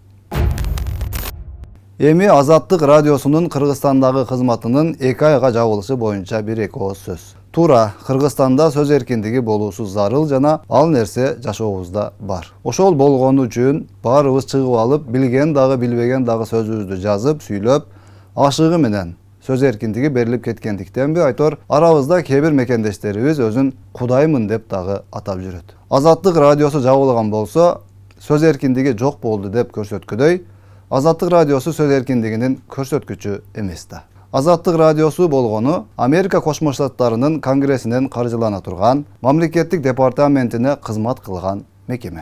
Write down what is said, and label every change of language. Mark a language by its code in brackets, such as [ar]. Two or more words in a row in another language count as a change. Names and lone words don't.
[ky] Эми Азаттык радиосунун Кыргызстандагы кызматынын 2 айга жабылышы боюнча бир-эки ооз сөз. Туура, Кыргызстанда сөз эркиндиги болуусу зарыл жана ал нерсе жашообузда бар. Ошол болгону үчүн баарыбыз чыгып алып, билген дагы билбеген дагы сөзүбүздү жазып, сүйлөп, ашыгы менен söz erkindigi berilip ketkendikten bir aytor arabızda kebir mekendeşlerimiz özün Kudaymın dep dagı atap jüröt. Azatlık radyosu jabılgan bolsa söz erkindigi jok boldu dep körсөткүдөй, Azatlık radyosu söz erkindiginin körсөткүчү emes da. Azatlık radyosu bolgonu Amerika Koşma Ştatlarının Kongresinden karjılana turgan, mamleketlik departamentine kızmat kılgan mekeme.